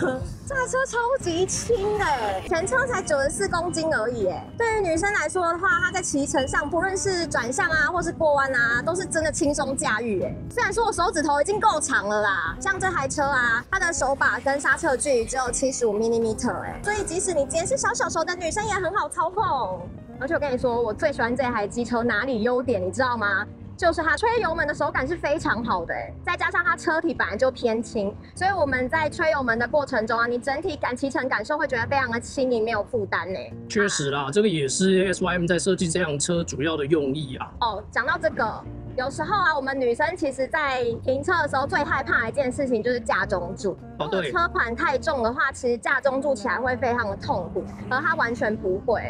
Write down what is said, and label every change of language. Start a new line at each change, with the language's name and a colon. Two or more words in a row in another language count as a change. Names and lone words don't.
Chinese: 這台車超級輕的，全車才94公斤而已。對於女生來說的話，她在騎乘上，不論是轉向啊，或是過彎啊，都是真的輕鬆駕馭。雖然說我手指頭已經夠長了啦，像這台車啊，它的手把跟剎車距離只有 75mm，所以即使你今天是小手的女生，也很好操控。而且我跟你說，我最喜歡這台機車哪裡優點，你知道嗎？就是它吹油門的手感是非常好的，再加上它車體本來就偏輕，所以我們在吹油门的過程中啊，你整體騎乘感受會覺得非常的輕盈，沒有負擔呢。確實啦，這個也是 SYM 在設計這輛車主要的用意啊。講到這個，有時候啊，我們女生其實在停車的時候最害怕的一件事情就是架中柱。如果車款太重的話，其實架中柱起來會非常的痛苦，而它完全不會。